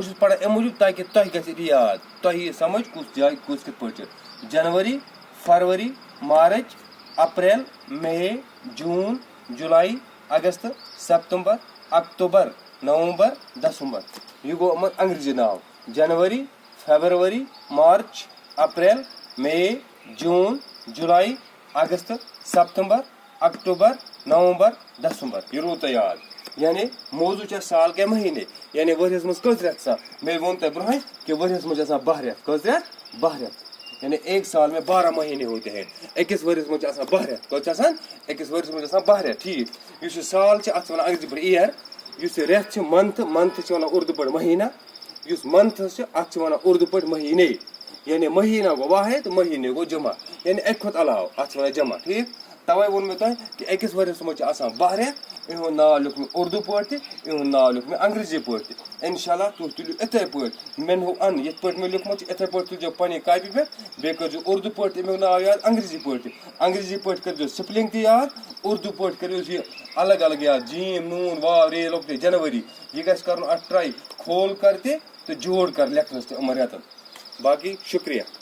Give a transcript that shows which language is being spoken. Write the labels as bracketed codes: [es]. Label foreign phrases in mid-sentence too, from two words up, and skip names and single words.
[ks] چھُس پران امہِ موٗجوٗب تاکہِ تۄہہِ گژھِ یاد تۄہہِ یی سمجھ کُس جایہِ کُس کِتھ پٲٹھۍ چھِ جنؤری فروری مارٕچ اپریل مے جوٗن جُلاے اگست سپتمبر اکتوبر نومبر دسمبر یہِ گوٚو یِمن انگریزی ناو جنؤری فیبروری مارچ اپریل مے جوٗن جُلاے اگست سپتمبر اکتوبر نومبر دسمبر یہِ روٗد تۄہہِ یاد یعنی موضوع چھِ [ur] سال کے مہینے [ks] یعنی ؤریس منٛز کٔژ رٮ۪تھ آسان مےٚ ووٚن تۄہہِ برونٛہٕے کہِ ؤریس منٛز چھِ آسان 12 رٮ۪تھ کٔژ رٮ۪تھ 12 رٮ۪تھ یعنی [ur] ایک سال میں 12 مہینے ہوتے ہیں [ks] أکِس ؤریس منٛز چھِ آسان 12 رٮ۪تھ کٔژ چھِ آسان أکِس ؤریس منٛز چھِ آسان 12 رٮ۪تھ ٹھیٖک یُس یہِ سال چھِ اتھ چھِ ونان انگریزی پٲٹھۍ اِیر یُس یہِ رٮ۪تھ چھِ منتھ چھِ ونان اردو پٲٹھۍ مہینہ یُس منتھس چھِ اتھ چھِ ونان اردو پٲٹھۍ مہینے یعنی مہینہ گوٚو واحد مہینے گوٚو جمع یعنی اکہِ کھۄتہٕ علاوٕ اتھ چھِ ونان جمع ٹھیٖک توے ووٚن مےٚ تۄہہِ کہِ أکِس ؤریس منٛز چھِ آسان 12 رٮ۪تھ یِہُنٛد ناو لیوٚکھ مےٚ اردو پٲٹھۍ تہِ یِہُنٛد ناو لیوٚکھ مےٚ انگریزی پٲٹھۍ تہِ [ar] انشاء اللہ [ks] تُہۍ تُلِو یِتھے پٲٹھۍ مےٚ نوٚو ان یِتھ پٲٹھۍ مےٚ لیوٚکھمُت چھُ یِتھے پٲٹھۍ تُلزیٚو پننہِ کاپی پٮ۪ٹھ بیٚیہِ کٔرزیٚو اردو پٲٹھۍ تہِ امیُک ناو یاد انگریزی پٲٹھۍ تہِ انگریزی پٲٹھۍ کٔرزیٚو سپلنگ تہِ یاد اردو پٲٹھۍ کٔرِو یہِ الگ یاد جیٖم نوٗن واو ریل لۄکٹے جنؤری یہِ گژھِ کرُن اتھ ٹراے [ur] کھول کر [ks] تہِ تہٕ [ur] جوڑ کر [ks] لیکھنس تہِ یِمن رٮ۪تن باقٕے شُکریہ.